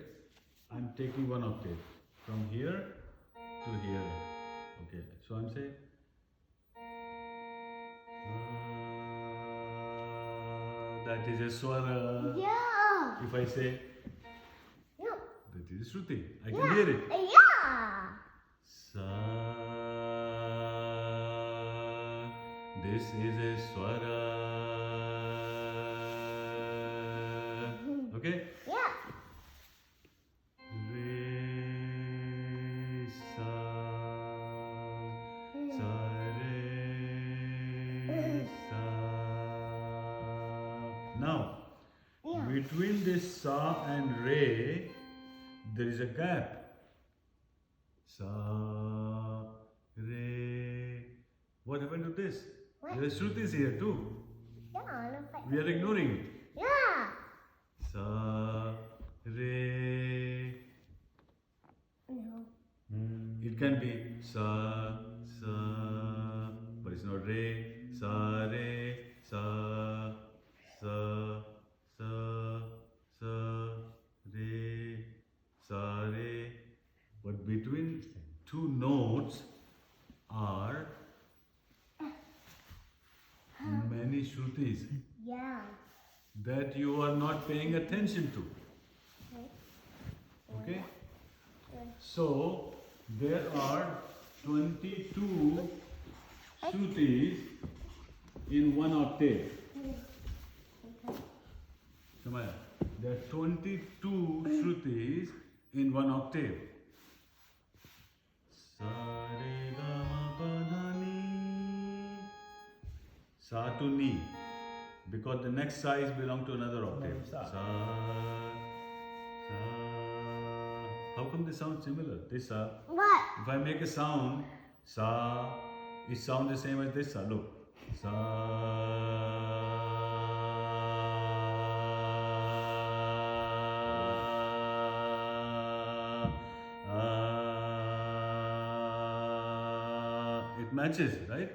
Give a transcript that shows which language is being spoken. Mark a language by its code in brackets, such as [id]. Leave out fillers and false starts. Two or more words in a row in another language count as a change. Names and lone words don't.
[en] I'm taking one octave from here to here, okay, so I'm saying, that is a Swara. Yeah. If I say, No. that is Shruti, I can hear it. Yeah. Sa, this is a Swara. Okay? Yeah. Re, sa, sa, re, sa. Now, Yeah. between this sa and re, there is a gap. Sa, re. What happened to this? What? There are Shrutis here too. Yeah. Look at We are ignoring it. Yeah. Sa, re. No. It can be sa, sa, but it's not re. Sa, re, sa, sa, sa, sa, re, sa, re. But between two notes are many Shrutis Yeah. that you are not paying attention to. Okay? So, there are 22 Shrutis in one octave. Samaya, there are 22 Shrutis in one octave. Sa, re, ga, ma, pa, da, ni. Sa to ni. Because the next sa is belong to another octave. Sa, sa. How come they sound similar? This sa. What? If I make a sound, sa, it sounds the same as this sa. Look. Sa. It matches, right?